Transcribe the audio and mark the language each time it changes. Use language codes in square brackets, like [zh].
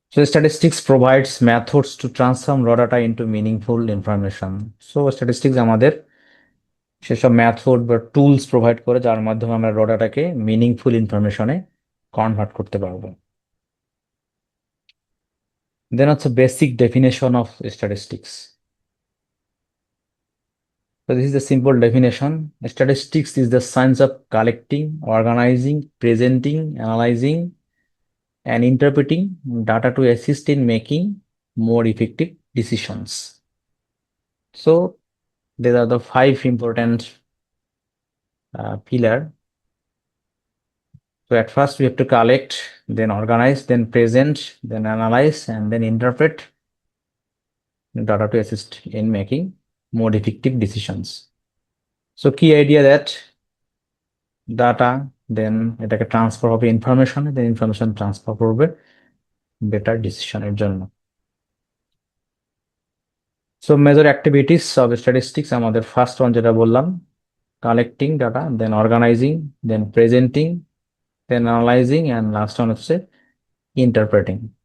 [en] Statistics provides methods to transform raw data into meaningful information. [bn] Statistics আমাদের সেসব method বা টুলস প্রোভাইড করে যার মাধ্যমে আমরা র ডাটাকে মিনিংফুল ইনফরমেশনে কনভার্ট করতে পারবো। [en] Then হচ্ছে basic definition of statistics. So this is the simple definition. Statistics is the science of collecting, organizing, presenting, analyzing, and interpreting data to assist in making more effective decisions. So these are the five important pillar. So at first we have to collect, then organize, then present, then analyze, and then interpret data to assist in making more effective decisions. So key idea that [bn] data, দেন এটাকে transfer হবে ইনফরমেশনে, দেন information transfer করবে better ডিসিশনের জন্য। Major activities of statistics, আমাদের first one যেটা বললাম, collecting data, then organising, then presenting, then analysing, and last one হচ্ছে interpreting.